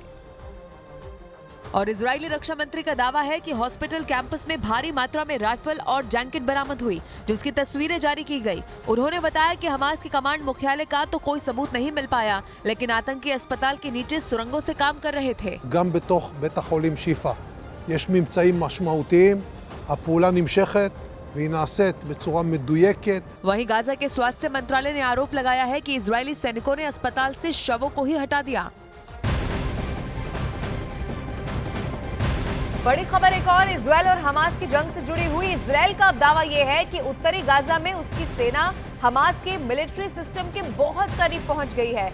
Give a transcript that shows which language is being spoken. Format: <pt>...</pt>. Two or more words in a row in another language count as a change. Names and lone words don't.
<hi>और इजरायली रक्षा मंत्री का दावा है कि हॉस्पिटल कैंपस में भारी मात्रा में राइफल और जैकेट बरामद हुई, जिसकी तस्वीरें जारी की गई। उन्होंने बताया कि हमास के कमांड मुख्यालय का तो कोई सबूत नहीं मिल पाया, लेकिन आतंकी अस्पताल के नीचे सुरंगों से काम कर रहे थे।</hi> <he>גם בתוך בית החולים שיפא יש ממצאים משמעותיים, הפעולה נמשכת והיא נעשית בצורה מדויקת।</he> <hi>वहीं गाजा के स्वास्थ्य मंत्रालय ने आरोप लगाया है कि इजरायली सैनिकों ने अस्पताल से शवों को ही हटा दिया। बड़ी खबर एक और, इजरायल और हमास की जंग से जुड़ी हुई। इजरायल का अब दावा यह है कि उत्तरी गाजा में उसकी सेना हमास के मिलिट्री सिस्टम के बहुत करीब पहुंच गई है।</hi>